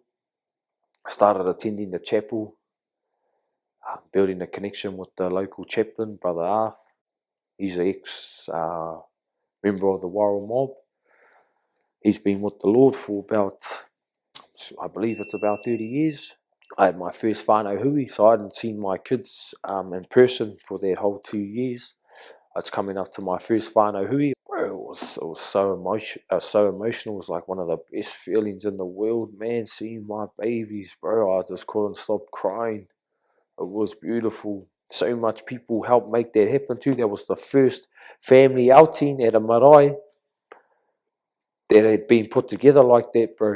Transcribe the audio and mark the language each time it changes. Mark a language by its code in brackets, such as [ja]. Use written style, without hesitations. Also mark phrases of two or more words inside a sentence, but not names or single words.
[en] I started attending the chapel, building a connection with the local chaplain, Brother Arth. He's an ex-member of the Wairoa mob. He's been with the Lord for about, I believe it's about 30 years. I had my first [mi] whānau hui, [en] so I hadn't seen my kids in person for that whole 2 years. It's coming up to my first [mi] whānau hui. [en] Bro, it was so emotional. It was like one of the best feelings in the world, man, seeing my babies, bro. I just couldn't stop crying. It was beautiful. So much people helped make that happen too. That was the first family outing at a marae that had been put together like that, bro.